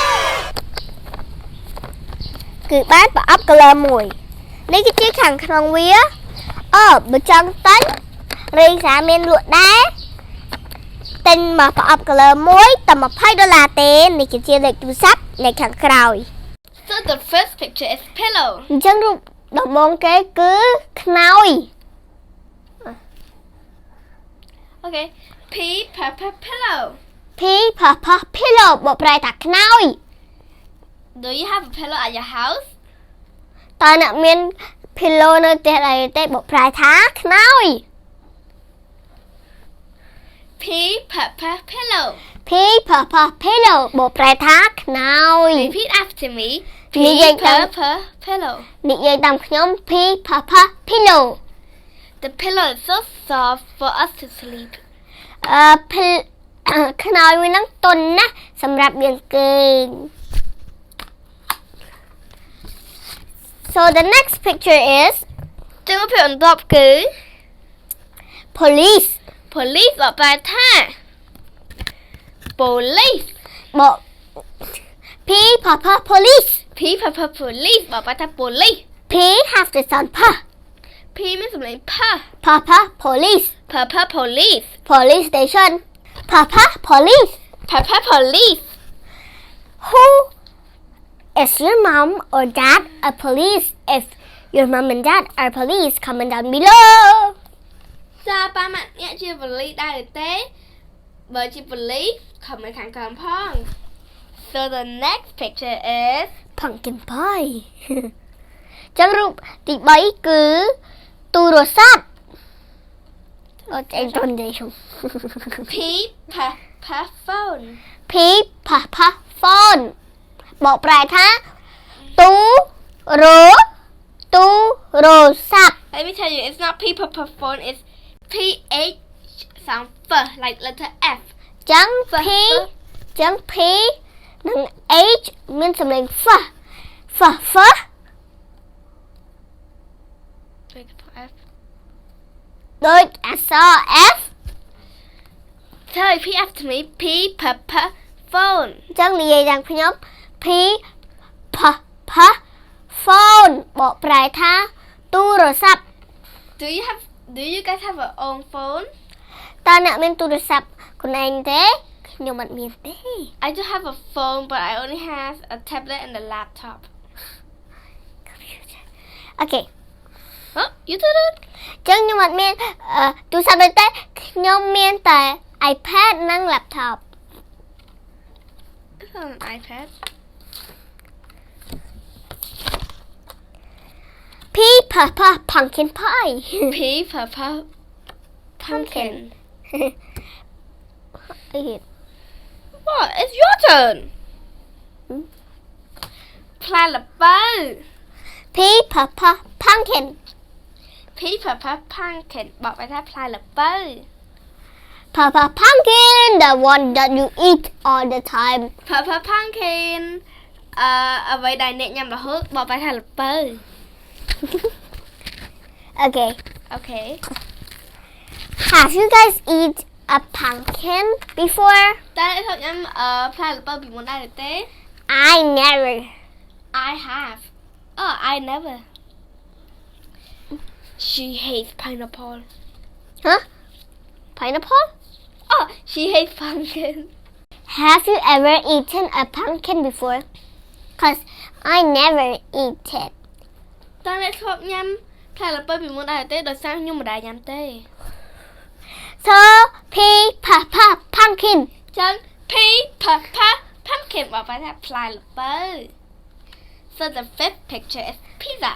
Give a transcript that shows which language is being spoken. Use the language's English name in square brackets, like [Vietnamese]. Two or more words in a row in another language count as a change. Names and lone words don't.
[Khmer] គឺបានប្រអប់ color មួយនេះគឺជាខាងក្នុងវាបើចង់ទិញរីសាមានលក់ដែរទិញមកប្រអប់ color មួយតែ$20ទេនេះគឺជាលេខទូរស័ព្ទនៅខាងក្រោយ [English] So the first picture is pillow [Khmer] អញ្ចឹងរូបដំបូងគេគឺខ្នើយ [English] Okay P Papa pillow P Papa pillow [Khmer] បកប្រែថាខ្នើយ [English] Do you have a pillow at your house [Khmer] តើអ្នកមាន pillow នៅផ្ទះដែរទេបកប្រែថាខ្នើយ [English] P Papa pillow P Papa pillow [Khmer] បកប្រែថាខ្នើយ [English] Repeat after me P [Khmer] និយាយតាម [English] Papa pillow [Khmer] និយាយតាមខ្ញុំ [English] P Papa pillow The pillow is so soft for us to sleep [Khmer] ខ្នើយមួយហ្នឹងទន់ណាស់សម្រាប់យើងគេង [English] So the next picture is [Khmer] ចឹងរូបភាពបន្ទាប់គឺ [English] police [Khmer] បកប្រែថា police [English] បក P Papa police P Papa police [Khmer] បកប្រែថា police [English] P have the sound P [Khmer] P មានសំឡេង P [English] Papa police Papa police police station Papa police Papa police Who is your mom or dad a police if your mom and dad are police comment down below [Khmer] តើប៉ាម៉ាក់អ្នកជាប៉ូលីសដែរឬទេបើជាប៉ូលីស comment ខាងក្រោមផង [English] So the next picture is pumpkin pie [Khmer] ចឹងរូបទី3គឺទូរស័ព្ទអត់ឯងទៅនិយាយខ្ញុំ [English] P Papa phone P Papa phone [Khmer] បកប្រែថាទូរស័ព្ទ [English] Let me tell you it's not P Papa phone it's P H sound F like letter F [Khmer] ចឹង P និង H មានសំឡេង F [English] F [Khmer] ដូចអក្សរ F [English] So repeat after me P Papa phone [Khmer] ចឹងនិយាយយ៉ាងខ្ញុំ [English] P Papa phone [Khmer] បកប្រែថាទូរស័ព្ទ [English] Do you guys have your own phone [Khmer] តើអ្នកមានទូរស័ព្ទខ្លួនឯងទេខ្ញុំអត់មានទេ [English] I do have a phone but I only have a tablet and a laptop Okay Huh? You did it? [Khmer] ចឹងខ្ញុំអត់មានទូរស័ព្ទដូចទេខ្ញុំមានតែ iPad និង laptop [English] It's not an iPad. P pumpkin pie P for pumpkin. What? It's your turn. Pla la bow. P pumpkin P for pumpkin. [Thai] บอกไปถ้า pla la bow. [English] pumpkin the one that you eat all the time Papa pumpkin [Khmer] អ្វីដែលអ្នកញ៉ាំរហូតបកប្រែថាល្ពៅ [English] Okay Okay Have you guys eat a pumpkin before [Khmer] តើអ្នកធ្លាប់ញ៉ាំផ្លែល្ពៅពីមុនដែរឬទេ [English] I never I have Oh I never She hates pineapple Huh? Pineapple? Oh she hates pumpkin Have you ever eaten a pumpkin before? Cause I never eat it [Khmer] តើអ្នកធ្លាប់ញ៉ាំផ្លែល្ពៅពីមុនដែរឬទេដោយសារខ្ញុំមិនដែរញ៉ាំទេ [English] So P pumpkin [Khmer] ចឹង [English] P Papa pumpkin [Khmer] បកប្រែថាផ្លែល្ពៅ [English] So the fifth picture is pizza